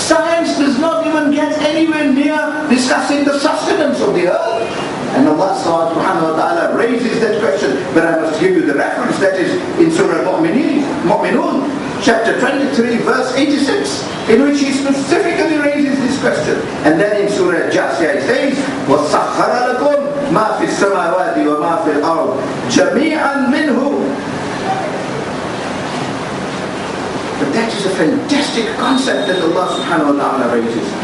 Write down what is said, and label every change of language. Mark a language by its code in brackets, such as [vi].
[en] Science does not even get anywhere near discussing the sustenance of the earth. And Allah subhanahu wa ta'ala raises that question. But I must give you the reference that is in Surah Mu'minun, chapter 23, verse 86, in which he specifically raises this question. And then in Surah Jasiyah he says, [ar] وَسَخَّرَ لَكُمْ مَا فِي السَّمَاوَاتِ وَمَا فِي الْأَرْضِ جَمِيعًا مِنْهُ. [en] But that is a fantastic concept that Allah subhanahu wa ta'ala raises.